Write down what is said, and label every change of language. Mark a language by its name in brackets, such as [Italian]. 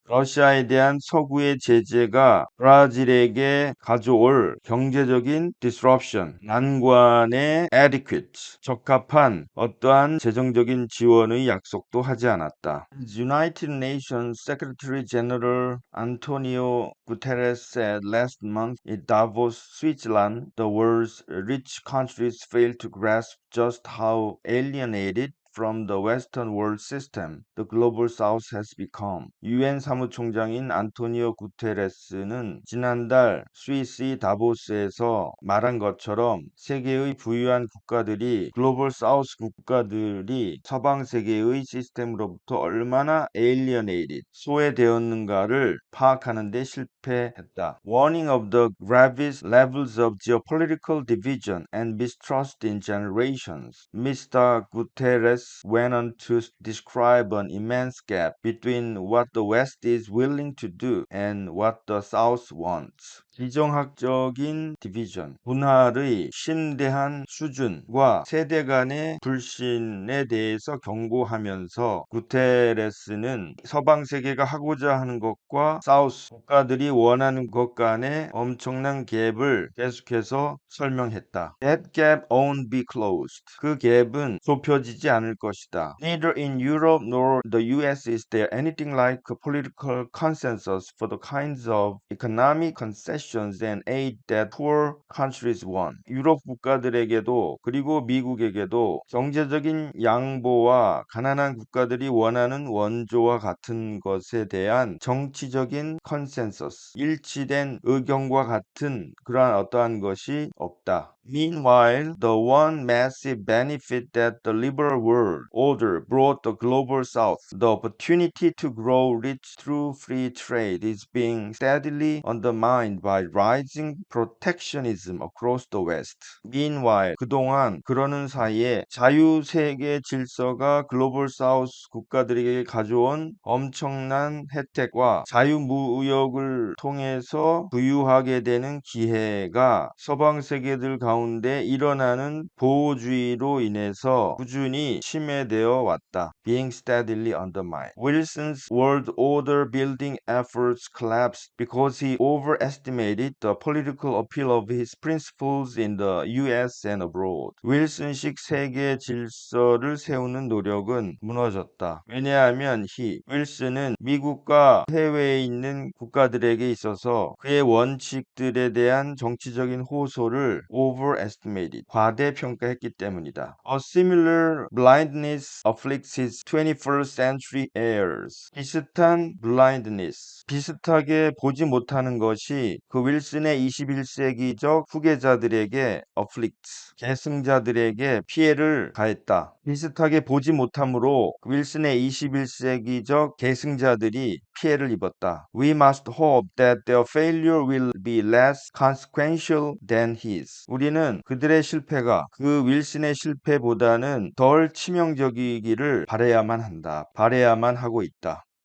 [Korean] 러시아에 대한 서구의 제재가 브라질에게 가져올 경제적인 disruption, 난관에 adequate, 적합한 어떠한 재정적인 지원의 약속도 하지 않았다. [English] United Nations Secretary General Antonio Guterres said last month in Davos, Switzerland, the world's rich countries failed to grasp just how alienated from the Western world system the global south has become. [Korean] 유엔 사무총장인 안토니오 구테레스는 지난달 스위스 다보스에서 말한 것처럼 세계의 부유한 국가들이 글로벌 사우스 국가들이 서방 세계의 시스템으로부터 얼마나 alienated, 소외되었는가를 파악하는 데 실패했다. [English] Warning of the gravest levels of geopolitical division and mistrust in generations, Mr. Guterres went on to describe an immense gap between what the West is willing to do and what the South wants. [Korean] 지정학적인 디비전, 분할의 심대한 수준과 세대 간의 불신에 대해서 경고하면서 구테레스는 서방 세계가 하고자 하는 것과 사우스 국가들이 원하는 것 간의 엄청난 갭을 계속해서 설명했다. [English] That gap won't be closed. [Korean] 그 갭은 좁혀지지 않을 것이다. [English] Neither in Europe nor the US is there anything like a political consensus for the kinds of economic concessions and aid that poor countries want. [Korean] 유럽 국가들에게도 그리고 미국에게도 경제적인 양보와 가난한 국가들이 원하는 원조와 같은 것에 대한 정치적인 컨센서스, 일치된 의견과 같은 그러한 어떠한 것이 없다. [English] Meanwhile, the one massive benefit that the liberal world order brought the global south, the opportunity to grow rich through free trade, is being steadily undermined by rising protectionism across the west. [Korean] Meanwhile, 그동안 그러는 사이에 자유세계 질서가 글로벌 사우스 국가들에게 가져온 엄청난 혜택과 자유무역을 통해서 부유하게 되는 기회가 서방 세계들 가운데 일어나는 보호주의로 인해서 꾸준히 침해되어 왔다. [English] Being steadily undermined. Wilson's world order building efforts collapsed because he overestimated the political appeal of his principles in the US and abroad. [Korean] 윌슨식 세계 질서를 세우는 노력은 무너졌다. 왜냐하면 윌슨은 미국과 해외에 있는 국가들에게 있어서 그의 원칙들에 대한 정치적인 호소를 overestimated, 과대평가했기 때문이다. [English] A similar blindness afflicts his 21st century heirs. [Korean] 비슷한 blindness, 비슷하게 보지 못하는 것이 그 윌슨의 21세기적 후계자들에게 afflicts, 계승자들에게 피해를 가했다. 비슷하게 보지 못함으로 윌슨의 21세기적 계승자들이 피해를 입었다. [English] We must hope that their failure will be less consequential than his. [Korean] 우리는 그들의 실패가 그 윌슨의 실패보다는 덜 치명적이기를 바라야만 한다. 바라야만 하고 있다.